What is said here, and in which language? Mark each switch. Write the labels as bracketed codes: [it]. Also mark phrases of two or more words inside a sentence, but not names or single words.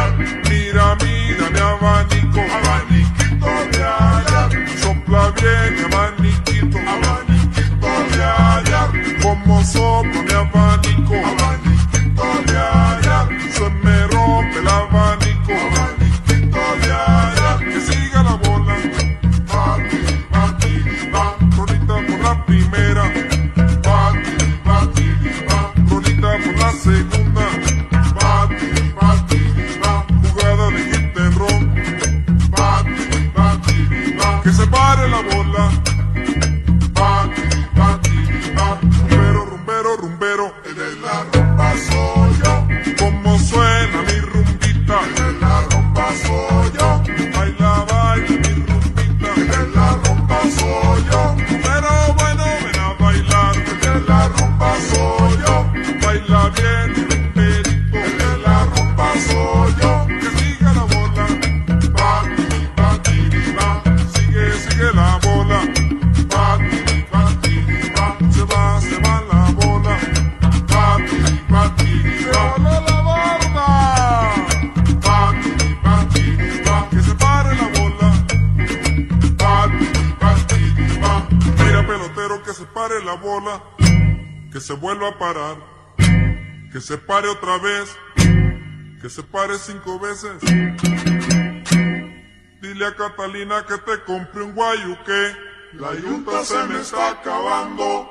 [es] Mira, mira mi abanico, abaniquito de área. Sopla bien mi abaniquito, abaniquito de área. Como sopla mi abanico, abaniquito de área. Se me rompe el abanico, que siga la bola, batiri, batiri, va, Ronita por la primera, batiri, batiri, va, Ronita por la segunda, batiri, batiri, va, jugada de [en] hit and run, [es] batiri, batiri, va, que se pare la bola, batiri, batiri, va, rumbero, rumbero, rumbero, el de la rumba soy yo, como suena mi rumbita, el de la rumba soy yo. Baila bien, rumberito, el de la rumba soy yo. Que siga la bola, batiri, batiri, va, sigue, sigue la bola, batiri, batiri, va, se va la bola, batiri, batiri, va, la borda, batiri, batiri, va, que se pare la bola, batiri, batiri, va, mira pelotero que se pare la bola, que se vuelva a parar, que se pare otra vez, que se pare 5 veces. Dile a Catalina que te compre un guayuque, la yunta se me está acabando.